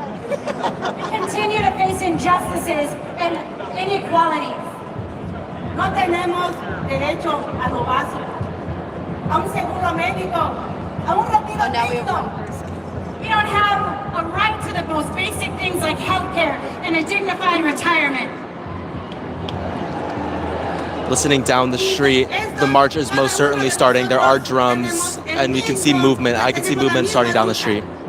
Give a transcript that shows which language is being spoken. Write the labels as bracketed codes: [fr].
[en] We continue to face injustices and inequalities. [es] No tenemos derecho a lo básico, a un seguro médico, a un retiro digno. [en] We don't have a right to the most basic things like health care and a dignified retirement. Listening down the street, the march is most certainly starting. There are drums, and we can see movement. I can see movement starting down the street.